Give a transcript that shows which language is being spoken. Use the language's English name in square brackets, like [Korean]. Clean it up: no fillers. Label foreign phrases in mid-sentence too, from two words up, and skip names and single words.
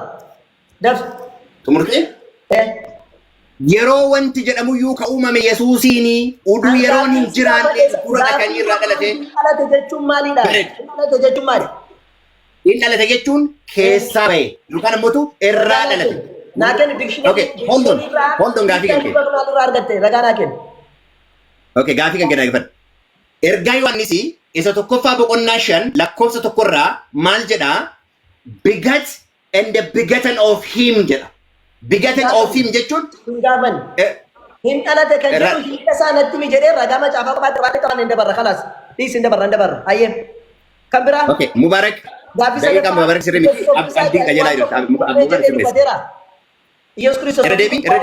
[Oromo] Tumurtee? Yeroo wanti jedhamuyyuu ka uumame Yesuusiini uduu yeroon hin jiraanne dura kan irraa dhalate. Dhalate jechuun maalidha? Dhalate jechuun maali? Hin dhalate jechuun keessaa bahe yookaan immoo irraa dhalate. Naaken dictionary. [English] Okay, hold on [Oromo] gaafii kan kee. Ragaa naaken. Okay, gaafii kan kee dhaggeeffadhu. Ergaa Yohaannis isa tokkoffaa boqonnaa 5 lakkoofsa 1 irraa maal jedhaa? [English] Begat and the begotten of him jedha. Begotten of him jechuun [Oromo] gaaban. Hin dhalate kan jedhu hiika isaa natti mi jedhee ragaa macaafa qabaate qaban hin dabarra kalaas. Dhiis hin dabarra. Ayyee. Kan biraa? Okay, Mubarak. Daqiiqaa Mubarak sirrii miti. Abdiin qajeelaa jiru. Mubarak sirrii. Yesus Kristos. Irra deebi.